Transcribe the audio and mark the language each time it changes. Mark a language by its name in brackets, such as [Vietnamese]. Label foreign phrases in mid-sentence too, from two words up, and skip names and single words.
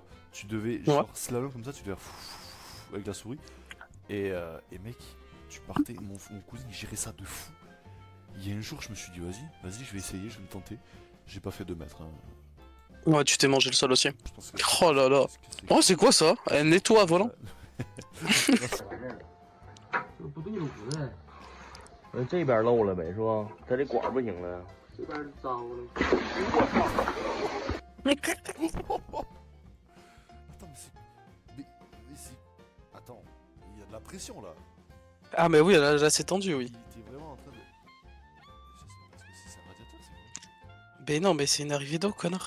[French] Tu devais, genre, slalom comme ça, tu devais faire avec la souris. Et mec, tu partais, mon cousin, il gérait ça de fou. Il y a un jour, je me suis dit, vas-y, je vais essayer, je vais me tenter. J'ai pas fait 2 mètres. Hein. Ouais, tu t'es mangé le sol aussi. Je pense que Oh là là. Oh, c'est quoi ça? Un nettoie à volant? [Chinese] 不对路的，这边漏了呗，是吧？它这管不行了。这边糟了。 [French] Attends, il y a de la pression là. Ah, mais oui, là c'est tendu, oui. Il était vraiment en train de. Est-ce que c'est un radiateur, c'est quoi? Mais non, mais c'est une arrivée d'eau, connard.